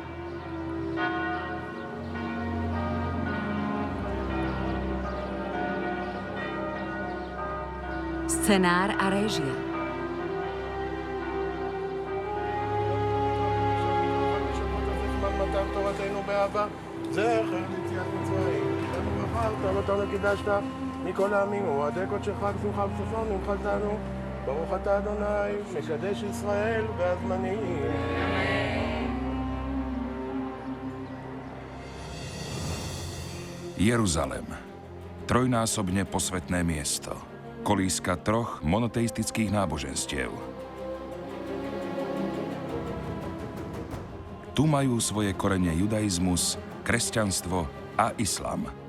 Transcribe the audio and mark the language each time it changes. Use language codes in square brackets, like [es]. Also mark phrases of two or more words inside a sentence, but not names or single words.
[sk] Scenár a réžia. [he] ברוך אתה אדוני, מקדש ישראל והזמנים. [sk] Jeruzalem. Trojnásobne posvätné miesto. Kolíska troch monoteistických náboženstiev. Tu majú svoje korene judaizmus, kresťanstvo a islám.